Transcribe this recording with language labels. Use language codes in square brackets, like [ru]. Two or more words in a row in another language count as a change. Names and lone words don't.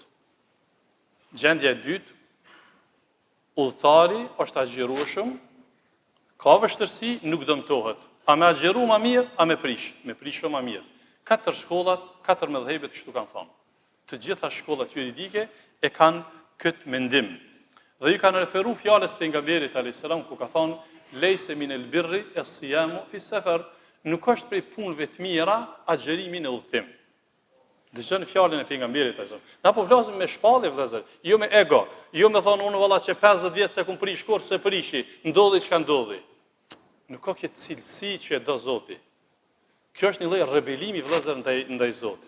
[sq] Gjendja e dytë, udhëtari është agjerueshëm, ka vështirësi, nuk dëmtohet. A me agjeru ma mirë, a me prish? Me prish ma mirë. 4 shkollat, 4 mëdhëhebet kështu kanë thonë. Të gjitha shkollat juridike e kanë këtë mendim. Dhe ju kanë referu fjalës pejgamberit [ar] عليه السلام [sq] ku ka thonë [ar] ليس من البر الصيام في السفر, [sq] nuk është prej punëve të mira agjerimi në udhëtim. Dëgjoni fjalën e pejgamberit [ar] عليه السلام. [sq] Na po flasim me shpallje vëllazër, jo me ego, jo me thonë unë valla që 50 vjet se kum prish kur se prishi, ndodhi çka ndodhi. Nuk ka këtë cilësi që e do Zoti. Kjo është një lloj rebelimi vëllazër ndaj Zotit.